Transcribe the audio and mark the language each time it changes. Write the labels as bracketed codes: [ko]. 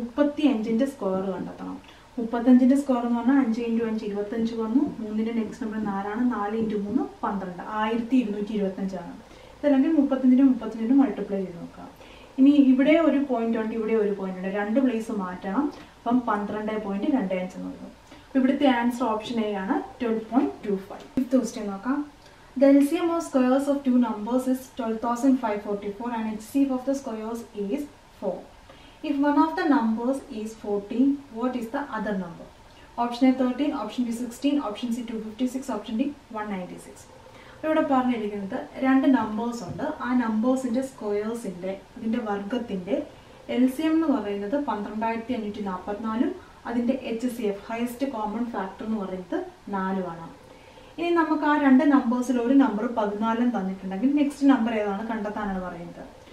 [ml] 35ൻ്റെ square കണ്ടെത്തണം. 35ൻ്റെ square എന്ന് പറഞ്ഞാൽ 5 ഇൻറ്റു 5 25 വന്നു. 3ൻ്റെ നെക്സ്റ്റ് നമ്പർ 4 ആണ്. 4 ഇൻറ്റു 3 12. 1225 ആണ്. ഇതല്ലെങ്കിൽ 35 മൾട്ടിപ്ലൈ ചെയ്ത് നോക്കാം. ഇനി ഇവിടെ ഒരു പോയിന്റ് ഉണ്ട്, ഇവിടെ ഒരു പോയിന്റ് ഉണ്ട്, രണ്ട് പ്ലേസ് മാറ്റണം. അപ്പം 12.25 എന്ന് വരും. അപ്പോൾ ഇവിടുത്തെ ആൻസർ ഓപ്ഷൻ എ ആണ് 12.25. ഫിഫ്ത്ത് ക്വസ്റ്റ്യൻ നോക്കാം. [en] The LCM of squares of two numbers is 12,544 and HCF of the squares is 4. If one of the numbers is 14, what is the other number? Option A 13, option B 16, option C 256, option D 196. [ml] ഇവിടെ പറഞ്ഞിരിക്കുന്നത് രണ്ട് numbers ഉണ്ട്. ആ നമ്പേഴ്സിൻ്റെ സ്ക്വയേഴ്സിൻ്റെ അതിൻ്റെ വർഗത്തിൻ്റെ LCM എന്ന് പറയുന്നത് 12,544 അതിൻ്റെ HCF highest common factor എന്ന് പറയുന്നത് 4 ഇനി നമുക്ക് ആ രണ്ട് നമ്പേഴ്സിൽ ഒരു നമ്പർ 14 തന്നിട്ടുണ്ടെങ്കിൽ നെക്സ്റ്റ് നമ്പർ ഏതാണ് കണ്ടെത്താനാണ് പറയുന്നത്.